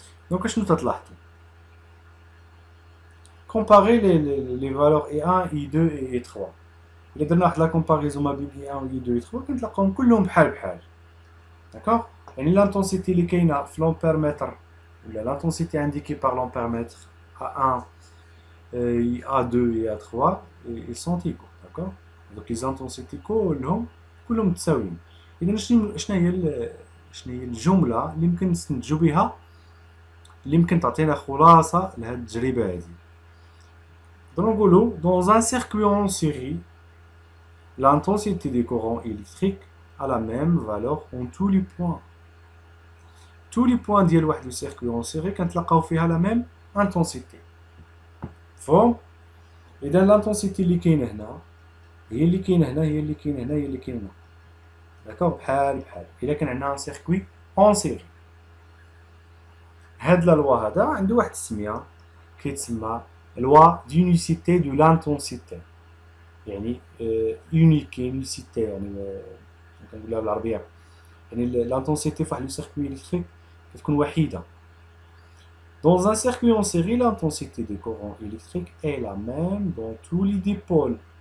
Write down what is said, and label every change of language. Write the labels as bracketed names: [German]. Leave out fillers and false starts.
[Arabic] دونك اشنو تتلاحظوا؟ كومباري لي فالور اي 1 اي 2 اي 3. الا درنا واحد لا كومباريزون ما بين اي 1 و اي 2 اي 3 كنتلاقاهم كلهم بحال بحال. [French] d'accord. يعني l'intensité [Arabic] اللي كاينه في [French] l'ampèremètre ولا l'intensité indiquée par l'ampèremètre A1 A2 et A3 ils sont égaux, d'accord. donc les intensités [Arabic] كلهم متساويين. اذا شنو هي الجمله اللي يمكن نستنتجوا بها اللي يمكن تعطينا خلاصه لهذه التجربه هذه. [French] Donc نقولوا dans un circuit en série l'intensité des courants électriques a la même valeur en tous les points. tous les points [Arabic] ديال واحد السيركوي اون سيري كنتلاقاو فيها لا ميم انتونسيتي. فهم؟ اذا الانتونسيتي اللي كاينه هنا هي اللي كاينه هنا هي اللي كاينه هنا هي اللي كاينه هنا، داكوغ. بحال الا كان عندنا ان سيركوي اون سيري. هاد لا لوا هذا عنده واحد السميه كيتسمى لوا دونيسيتي دو لانتونسيتي، يعني يونيسيتي، يعني كنقولها بالعربيه يعني l'intensité فواحد [French] le circuit électrique [Arabic] كتكون وحيدة. [French] Dans un circuit en série, l'intensité des courants électriques est la même dans tous les dipôles.